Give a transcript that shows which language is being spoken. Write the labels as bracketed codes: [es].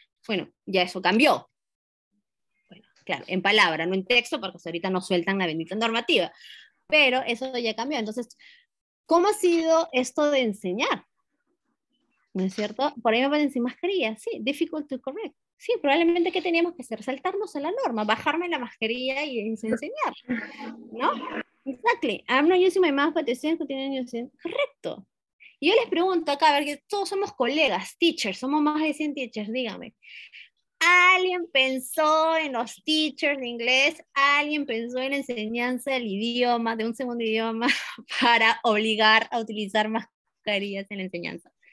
[es] Bueno, ya eso cambió. Bueno, claro, en palabra, no en texto, porque ahorita no sueltan la bendita normativa, pero eso ya cambió. Entonces, ¿cómo ha sido esto de enseñar? ¿No es cierto? Por ahí me ponen sin mascarilla, sí, difficult to correct. Sí, probablemente ¿qué teníamos que hacer? Saltarnos a la norma, bajarme la mascarilla y enseñar, ¿no? [en] Exactly. I'm not using my mask, but the students continue using. [es] Correcto. Y yo les pregunto acá, a ver, que todos somos colegas, teachers, somos más de 100 teachers, dígame. ¿Alguien pensó en los teachers de inglés? ¿Alguien pensó en la enseñanza del idioma, de un segundo idioma, para obligar a utilizar mascarillas en la enseñanza?